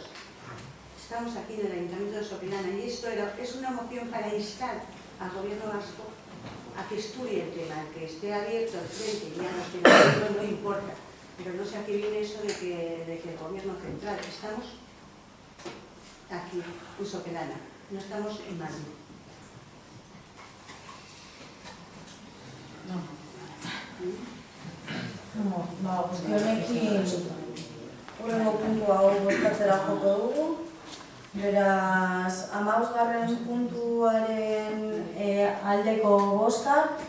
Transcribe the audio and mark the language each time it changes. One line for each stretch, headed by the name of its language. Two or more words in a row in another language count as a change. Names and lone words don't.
Spanish: Estamos aquí en el Ayuntamiento de Sopelana y esto es una moción para instar al Gobierno vasco a que estudie el tema, que esté abierto al frente, ya los que no importa, pero no sé a qué viene eso de que el Gobierno central. Estamos aquí, en Sopelana, no estamos en Madrid.
Basque: Guztionekin hurrengo puntu hau bozkatzera joko dugu. Beraz, 15. puntuaren aldeko bozka.